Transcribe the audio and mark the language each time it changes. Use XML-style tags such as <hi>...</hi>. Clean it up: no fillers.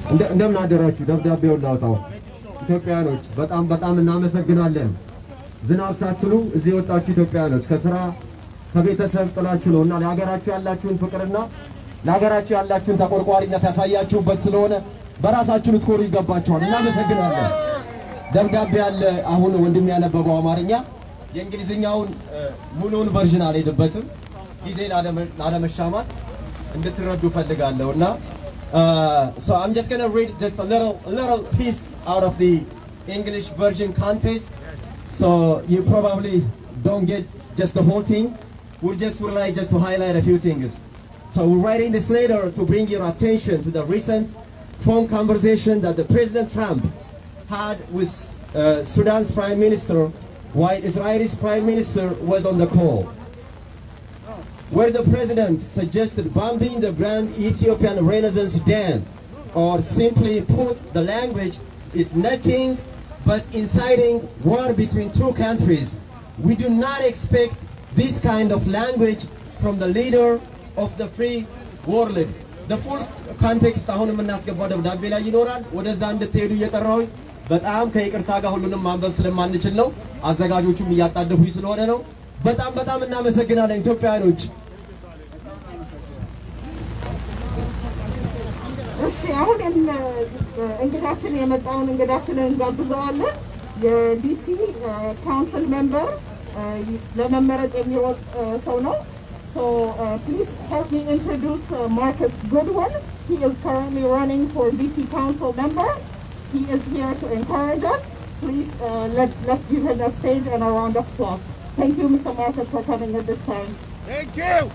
<am>እንደምን አደራችሁ። ደብዳቤውን ላውጣው። ኢትዮጵያኖች በጣም እናመሰግናለን። ዝናብ ሳትሉ እዚህ የወጣችሁ ኢትዮጵያኖች ከስራ ከቤተሰብ ጥላችሁ ነውና ለሀገራችሁ ያላችሁን ፍቅርና ለሀገራችሁ ያላችሁን ተቆርቋሪነት ያሳያችሁበት ስለሆነ በራሳችሁ ልትኮሩ ይገባችኋል። እናመሰግናለን። ደብዳቤ ያለ አሁን ወንድም ያነበበው አማርኛ የእንግሊዝኛውን ሙሉውን ቨርዥን አልሄድበትም ጊዜ ላለመሻማት እንድትረዱ ፈልጋለሁና</am> <en>so I'm just going to read just a little piece out of the English version context, so you probably don't get just the whole thing. We would like just to highlight a few things. So we're writing this letter to bring your attention to the recent phone conversation that the President Trump had with Sudan's Prime Minister while Israel's Prime Minister was on the call, where the President suggested bombing the Grand Ethiopian Renaissance Dam, or simply put, the language is nothing but inciting war between two countries. We do not expect this kind of language from the leader of the free world. The full context</en> <am>አሁን የምናስገባው ደብዳቤ ላይ ይኖራል። ወደዛ እንድትሄዱ እየጠራሁኝ በጣም ከይቅርታ ጋር ሁሉንም ማንበብ ስለማንችል ነው። አዘጋጆቹም እያጣደፉኝ ስለሆነ ነው። በጣም እናመሰግናለን ኢትዮጵያኖች። እሺ አሁን እንግዳችን የመጣውን እንግዳችንን እንጋብዘዋለን። የዲሲ ካውንስል ሜምበር ለመመረጥ የሚሮጥ ሰው ነው።</am> <en>So please help me introduce Marcus Goodwin. He is currently running for DC Council member. He is here to encourage us. Please let's give him a stage and a round of applause. Thank you, Mr. Marcus, for coming at this time. Thank you.</en>